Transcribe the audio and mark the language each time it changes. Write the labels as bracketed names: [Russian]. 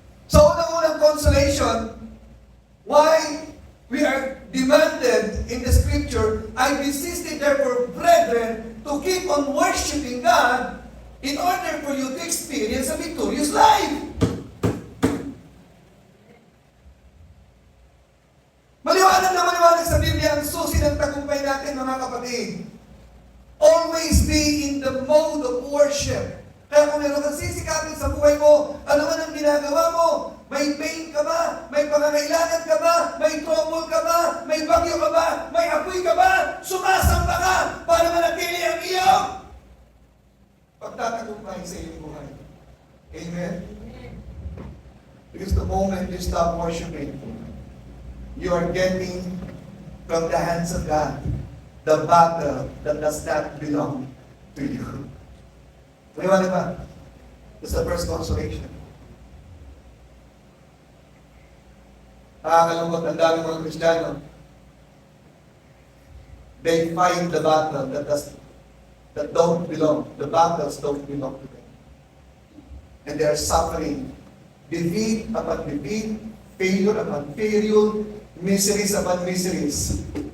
[English] So, unang-unang consolation, why we are demanded in the scripture, I beseech thee therefore, brethren, to keep on worshiping God in order for you to experience a victorious life. [Filipino] Maliwanag sa Biblia ang susi ng tagumpay natin, mga kapatid. [English] Always be in the mode of worship. [Filipino] Kaya kung meron kang sisikapin sa buhay mo, ano man ang ginagawa mo, may pain ka ba? May pangangailangan ka ba? May trouble ka ba? May bagyo ka ba? May apoy ka ba? Sumasamba ka para manatili ang iyong pagtatagumpay sa iyong buhay. Amen? [English] Because the moment you stop worshiping, you are getting from the hands of God the battle that does not belong to you. [Filipino] Maliwanag ba? [English] That's the first consolation. [Filipino] Nakakalungkot, ang dami mga Kristiyano. [English] They fight the battle that don't belong. The battles don't belong to them. And they are suffering. Defeat upon defeat, failure upon failure, miseries upon miseries.